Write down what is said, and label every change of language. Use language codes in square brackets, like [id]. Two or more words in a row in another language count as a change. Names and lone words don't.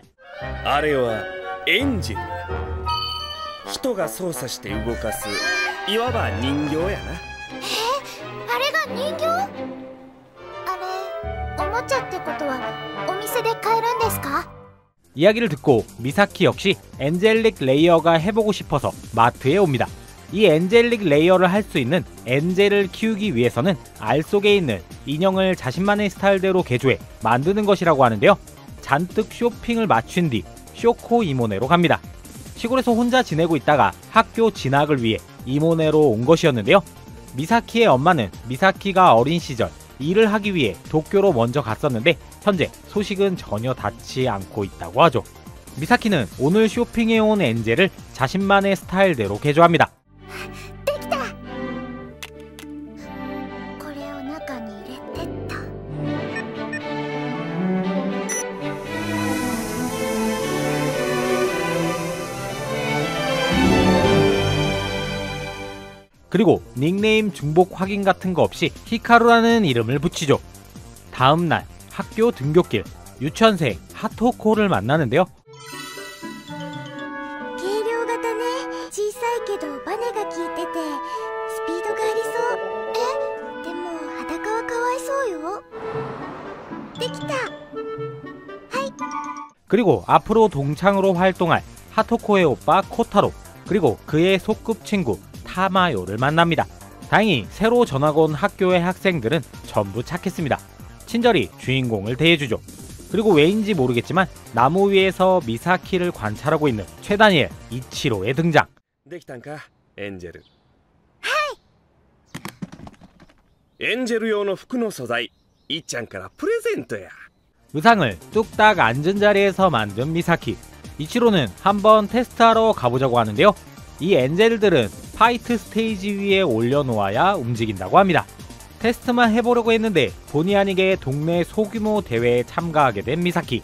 [ja] あれはエンジェル。人が操作して動かすいわば人形やな。あれが人形？あれ、おもちゃってことはお店で買えるんですか? [ko] 이야기를 듣고 미사키 역시 엔젤릭 레이어가 해보고 싶어서 마트에 옵니다. 이 엔젤릭 레이어를 할 수 있는 엔젤을 키우기 위해서는 알 속에 있는 인형을 자신만의 스타일대로 개조해 만드는 것이라고 하는데요. 잔뜩 쇼핑을 마친 뒤 쇼코 이모네로 갑니다. 시골에서 혼자 지내고 있다가 학교 진학을 위해 이모네로 온 것이었는데요. 미사키의 엄마는 미사키가 어린 시절 일을 하기 위해 도쿄로 먼저 갔었는데 현재 소식은 전혀 닿지 않고 있다고 하죠. 미사키는 오늘 쇼핑해 온 엔젤을 자신만의 스타일대로 개조합니다. [ja] できた。これを中に入れてっと。 [ko] 그리고 닉네임 중복 확인 같은 거 없이 히카루라는 이름을 붙이죠. 다음날 학교 등굣길 유치원생 하토코를 만나는데요. [ja] 軽量型ね。小さいけどバネが効いててスピードがありそう。え？でも裸はかわいそうよ。できた。はい。 [ko] 그리고 앞으로 동창으로 활동할 하토코의 오빠 코타로 그리고 그의 소꿉친구 타마요를 만납니다. 다행히 새로 전학 온 학교의 학생들은 전부 착했습니다. 친절히 주인공을 대해주죠. 그리고 왜인지 모르겠지만 나무 위에서 미사키를 관찰하고 있는 최다니엘 이치로의 등장. [ja] できたんか、エンジェル。はい。エンジェル用の服の素材、いっちゃんからプレゼントや。 [ko] 의상을 뚝딱 앉은 자리에서 만든 미사키. 이치로는 한번 테스트하러 가보자고 하는데요. 이 엔젤들은 파이트 스테이지 위에 올려놓아야 움직인다고 합니다. 테스트만 해보려고 했는데 본의 아니게 동네 소규모 대회에 참가하게 된 미사키.